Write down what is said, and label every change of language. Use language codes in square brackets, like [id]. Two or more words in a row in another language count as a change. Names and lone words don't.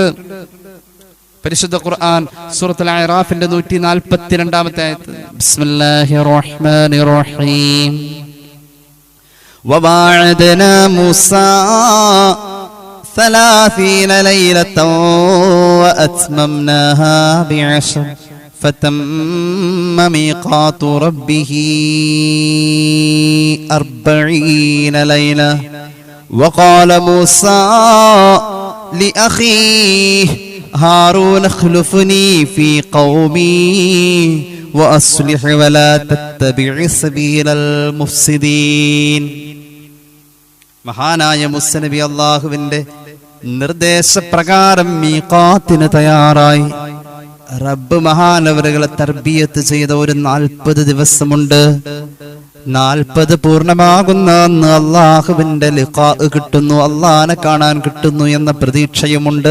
[ml] പരിശുദ്ധ ഖുർആൻ സൂറത്തുൽ അഅറാഫിന്റെ 142-ാമത്തെ ആയത്ത്, [ar] بسم الله الرحمن الرحيم, وواعدنا موسى 30 ليلة وأتممناها بعشر فتم ميقات ربه 40 ليلة وقال موسى لأخيه هارون اخلفني في قومي وأصلح ولا تتبع سبيل المفسدين. [ml] മഹാനായ മൂസ നബി അല്ലാഹുവിന്റെ നിർദ്ദേശപ്രകാരം മീഖാത്തിന് തയ്യാറായി. റബ്ബ് മഹാനവറുകളെ തർബിയത്ത് ചെയ്ത ഒരു 40 ദിവസമുണ്ട്. 40 പൂർണ്ണമാകുന്ന അന്ന് അള്ളാഹുവിന്റെ ലിഖാ കിട്ടുന്നു, അള്ളാഹനെ കാണാൻ കിട്ടുന്നു എന്ന പ്രതീക്ഷയുമുണ്ട്.